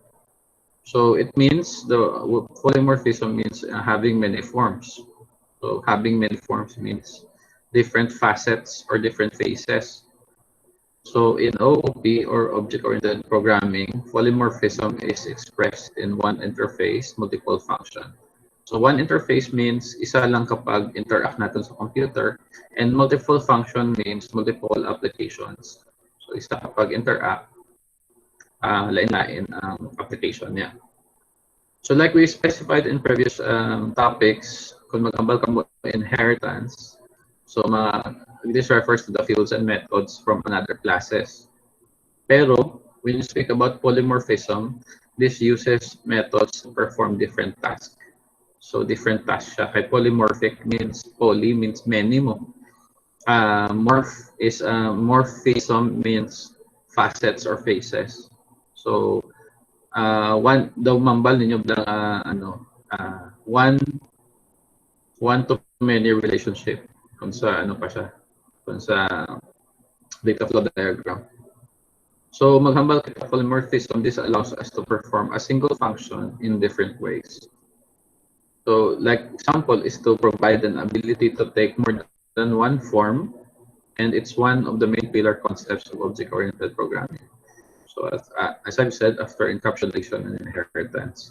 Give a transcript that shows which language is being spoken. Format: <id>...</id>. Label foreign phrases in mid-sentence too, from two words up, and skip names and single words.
<en>So it means polymorphism means having many forms. So having many forms means different facets or different phases. So in OOP, or object-oriented programming, polymorphism is expressed in one interface, multiple function. So one interface means</en> <hil>isa lang kapag interact natin sa computer,</hil> <en>and multiple function means multiple applications.</en> <hil>So isa kapag interact, lain-lain ang application niya.</hil> <en>So like we specified in previous topics,</en> <hil>kung mag-ambal ka mo</hil> <en>inheritance, so this refers to the fields and methods from another classes. Pero when you speak about polymorphism, this uses methods to perform different tasks. So different tasks siya. Kay polymorphic means, poly means many mo. Morphism means facets or phases.</en> <hil>So one daw mambal ninyo</hil> <en>one to many relationship</en> <hil>kung sa pa siya, kung sa</hil> <en>data flow diagram. So</en> <hil>maghambal kita</hil> <en>polymorphism, this allows us to perform a single function in different ways. So like example is to provide an ability to take more than one form, and it's one of the main pillar concepts of object-oriented programming. So as I've said, after encapsulation and inheritance.</en>